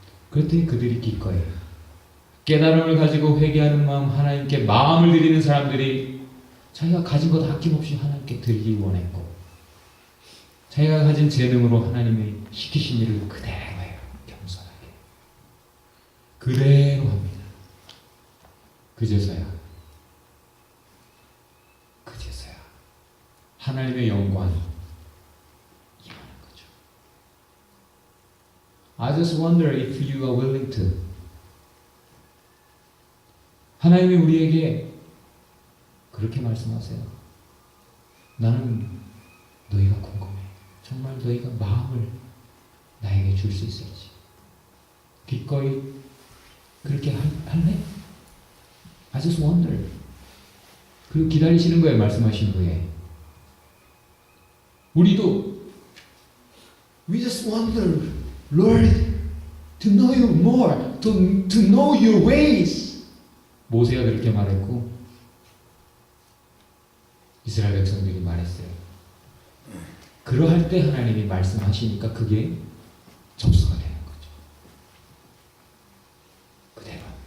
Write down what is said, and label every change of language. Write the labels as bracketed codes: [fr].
[ko] 그랬더니 그들이 기꺼이 깨달음을 가지고 회개하는 마음, 하나님께 마음을 드리는 사람들이 자기가 가진 것 아낌없이 하나님께 드리기 원했고 자기가 가진 재능으로 하나님이 시키신 일을 그대로 해요. 겸손하게. 그대로 합니다. 그제서야 하나님의 영광이 임하는 거죠. [en] I just wonder if you are willing to. [ko] 하나님이 우리에게 그렇게 말씀하세요. 나는 너희가 궁금해. 정말 너희가 마음을 나에게 줄 수 있을지. 기꺼이 그렇게 할래? [en] I just wonder. [ko] 그리고 기다리시는 거예요. 말씀하신 후에. 우리도 [en] We just wonder, Lord, to know you more, to know your ways. [ko] 모세가 그렇게 말했고 이스라엘 백성들이 말했어요. 그러할 때 하나님이 말씀하시니까 그게 접수가 되는 거죠. 그대로.